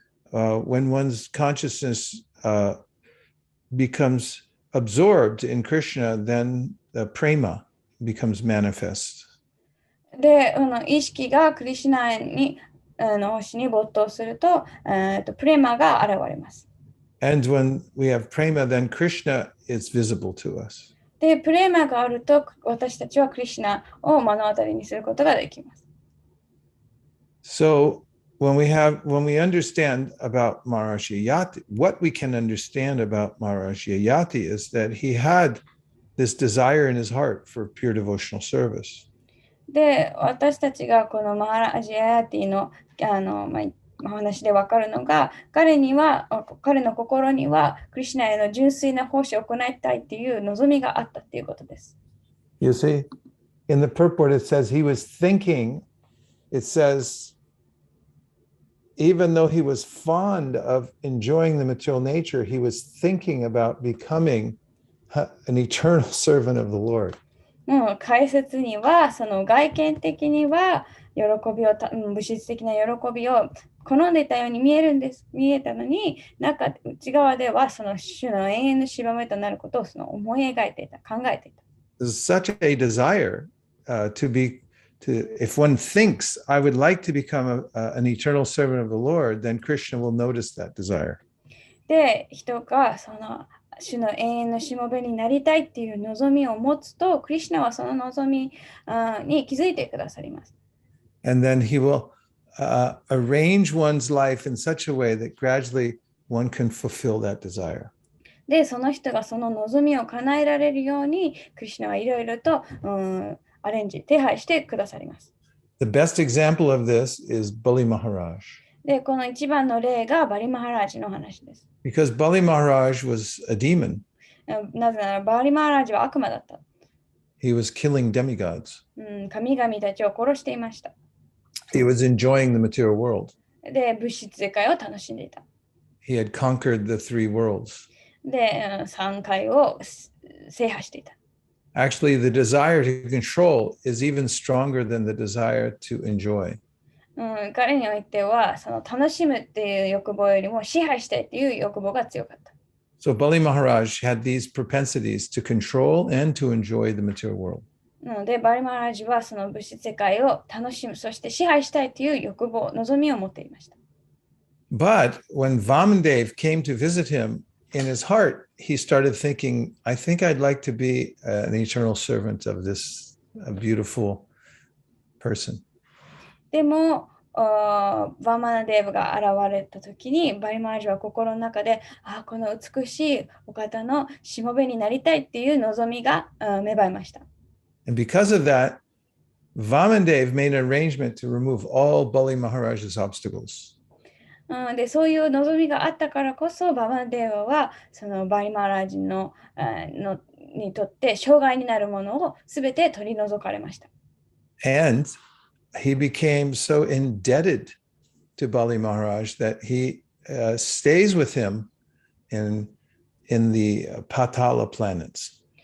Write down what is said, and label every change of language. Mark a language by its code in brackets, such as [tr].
[en] When one's consciousness becomes absorbed in Krishna, then the prema becomes manifest. [ja] で、意識がクリシュナに推に没頭すると、プレマが現れます。 [en] And when we have prema, then Krishna is visible to us. [ja] で、プレマがあると、私たちはクリシュナを目の当たりにすることができます。 [en] So when we understand about Maharaji Yati, what we can understand about Maharaji Yati is that he had this desire in his heart for pure devotional service. [ja] で、私たちがこのマハラジアヤティのお話で分かるのが、彼の心にはクリシュナへの純粋な奉仕を行いたいっていう望みがあったっていうことです。 [en] You see, in the purport it says he was thinking, it says, even though he was fond of enjoying the material nature, he was thinking about becoming an eternal servant of the Lord. [ja] もう解説には、その外見的には物質的な喜びを好んでいたように見えたのに、内側ではその主の永遠の芝目となることを思い描いていた、考えていた。 [en] There's such a desire if one thinks, I would like to become an eternal servant of the Lord, then Krishna will notice that desire. [ja] で、人がその主の永遠のしもべになりたいっていう望みを持つと、クリシュナはその望みに気づいてくださります。 [en] And then he will arrange one's life in such a way that gradually one can fulfill that desire. [ja] で、その人がその望みを叶えられるように、クリシュナはいろいろとアレンジ、手配してくださります。 [en] The best example of this is Bali Maharaj. [ja] で、この一番の例がバリマハラージの話です。 [en] Because Bali Maharaj was a demon. [ja] なぜならバリマハラージは悪魔だった。 [en] He was killing demigods. [ja] 神々たちを殺していました。 [en] He was enjoying the material world. [ja] で、物質世界を楽しんでいた。 [en] He had conquered the three worlds. [ja] で、三界を制覇していた。 [en] Actually, the desire to control is even stronger than the desire to enjoy. [ja] 彼においては、その楽しむっていう欲望よりも支配したいっていう欲望が強かった。 [en] So Bali Maharaj had these propensities to control and to enjoy the material world. [ja] なので、バリマハラージはその物質世界を楽しむ、そして支配したいという欲望、望みを持っていました。 [en] But when Vamandev came to visit him, in his heart, he started thinking, I think I'd like to be an eternal servant of this beautiful person. [ja] でも、バーマナデーブが現れたときに、バリマハラージは心の中で、この美しいお方のしもべになりたいっていう望みが芽生えました。 [en] And because of that, Vamandev made an arrangement to remove all Bali Maharaj's obstacles. [ja] で、そういう望みがあったからこそ、バーマナデーブはそのバリマハラージにとって障害になるものをすべて取り除かれました。 [en] And he became so indebted to Bali Maharaj that he stays with him in the Patala planets.